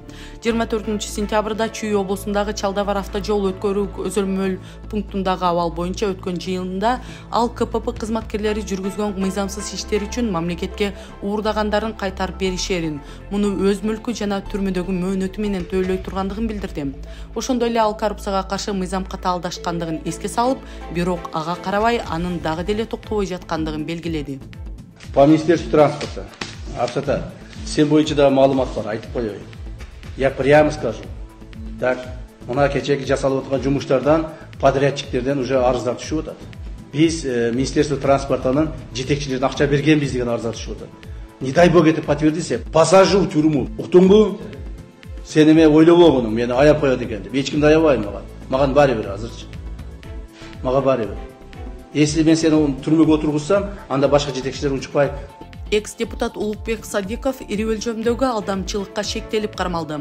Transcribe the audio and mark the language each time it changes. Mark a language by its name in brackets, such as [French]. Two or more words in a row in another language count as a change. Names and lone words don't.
[Kyrgyz] 24-сентябрда Чүй облусундагы Чалдабар автожол өткөрүү көзөмөл пунктундагы абал боюнча өткөн жыйында ал КПП кызматкерлери жүргүзгөн мыйзамсыз иштер үчүн мамлекетке уурдагандарын кайтарып беришерин, муну өз мүлкү жана түрмөдөгү мөөнөтү менен төлөй тургандыгын билдирди. Ошондой эле ал коррупцияга каршы мыйзам катаалдашкандыгын эске салып, бирок ага карабай анын дагы деле токтобой жаткандыгын белгиледи. [Russian] По Министерству транспорта, [Kyrgyz] Абсата, сен боюнча да маалымат бар, айтып коеюн. [Russian] Я прямо скажу. Так, [Kyrgyz] мына кечеги жасалып аткан жумуштардан, подрядчиктерден уже арыздар түшүп атат. Биз [Russian] Министерство транспортанын [Kyrgyz] жетекчилерине акча бергенбиз деген арыздар түшүп атат. [Russian] Не дай бог это подтвердится, посажу в тюрьму. [Kyrgyz] Уктуңбу? Сен эме ойлобогуну, мени аяп коет экен деп. Эч кимди аябайм маган. Маган баары бир азырчы. Мага баары бир. Если мен сени түрмөгө отургузсам, анда башка жетекчилер унчукпай. Экс-депутат Улукбек Садиков ири өлчөмдөгү алдамчылыкка шектелип кармалды.